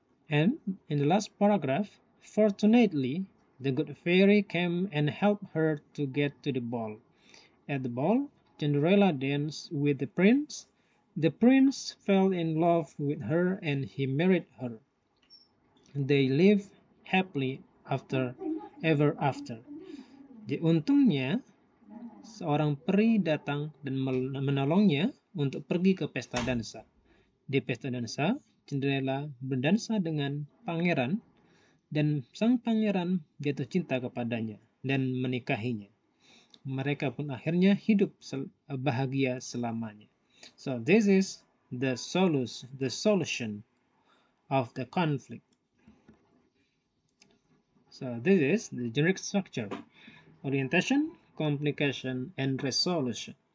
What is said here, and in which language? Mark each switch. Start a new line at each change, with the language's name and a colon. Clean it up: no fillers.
English: And in the last paragraph, fortunately, the good fairy came and helped her to get to the ball. At the ball, Cinderella danced with the prince. The prince fell in love with her and he married her. They live happily ever after.
Indonesian: Jadi untungnya seorang peri datang dan menolongnya untuk pergi ke pesta dansa. Di pesta dansa, Cinderella berdansa dengan pangeran dan sang pangeran jatuh cinta kepadanya dan menikahinya. Mereka pun akhirnya hidup bahagia selamanya.
English: So this is the solution of the conflict. So this is the generic structure: orientation, complication, and resolution.